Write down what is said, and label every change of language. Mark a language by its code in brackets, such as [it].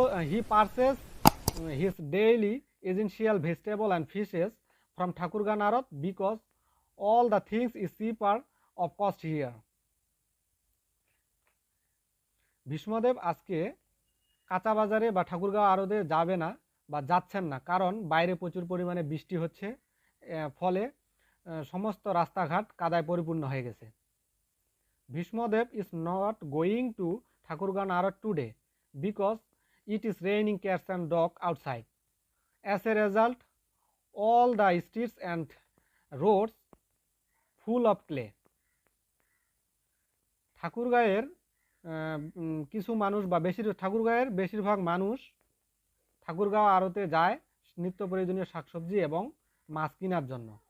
[en] He purchases his daily essential vegetable and fishes from Thakurgan Arat because all the things is cheaper of cost here. [bn] Bhishmadev আজকে কাঁচা বাজারে বা ঠাকুরগাঁও আড়তে যাবে না বা যাচ্ছেন না, কারণ বাইরে প্রচুর পরিমাণে বৃষ্টি হচ্ছে, ফলে সমস্ত রাস্তাঘাট কাদায় পরিপূর্ণ হয়ে গেছে. [en] Bhishmadev is not going to Thakurgaon আড়ত today because it is raining cats and dogs outside. As a result, all the streets and roads full of clay. [bn] ঠাকুরগাঁয়ের কিছু মানুষ বা ঠাকুরগাঁয়ের বেশিরভাগ মানুষ ঠাকুরগাঁও আড়তে যায় নিত্য প্রয়োজনীয় শাকসবজি এবং মাছ কেনার জন্য.